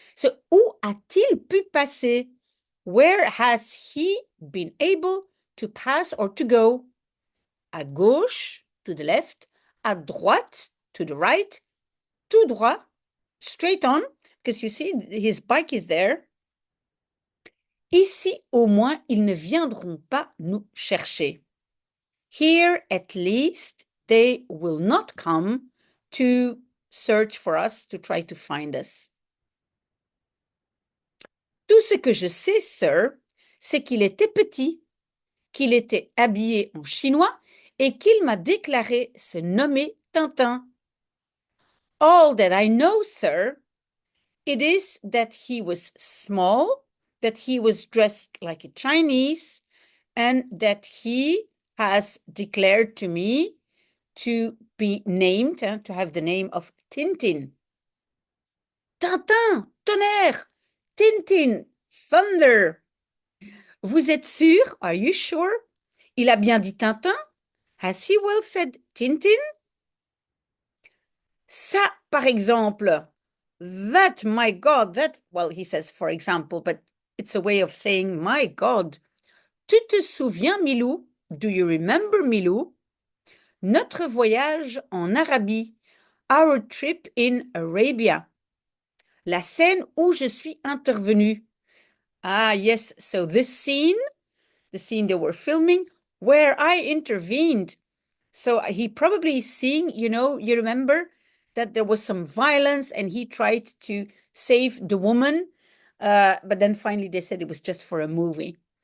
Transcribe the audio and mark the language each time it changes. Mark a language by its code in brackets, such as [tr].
[en] So, [fr] où a-t-il pu passer? [en] Where has he been able to pass or to go? [fr] À gauche, [en] to the left, [fr] à droite, [en] to the right, [fr] tout droit, [en] straight on, because you see his bike is there. [fr] Ici, au moins, ils ne viendront pas nous chercher. [en] Here, at least, they will not come to search for us, to try to find us. [fr] Tout ce que je sais, sir, c'est qu'il était petit, qu'il était habillé en chinois et qu'il m'a déclaré se nommer Tintin. [en] All that I know, sir, it is that he was small, that he was dressed like a Chinese, and that he has declared to me to be named, to have the name of Tintin. Tintin, [fr] tonnerre, [en] Tintin, thunder. [fr] Vous êtes sûr? [en] Are you sure? [fr] Il a bien dit Tintin? [en] Has he well said Tintin? [fr] Ça, par exemple, [en] that, my God, that, well, he says, for example, but it's a way of saying, my God. [fr] Tu te souviens, [en] Milou? Do you remember, Milou? [fr] Notre voyage en Arabie, [en] our trip in Arabia. [fr] La scène où je suis intervenue. [en] Ah, yes, so this scene, the scene they were filming, where I intervened. So he probably is seeing, you remember that there was some violence and he tried to save the woman, but then finally they said it was just for a movie.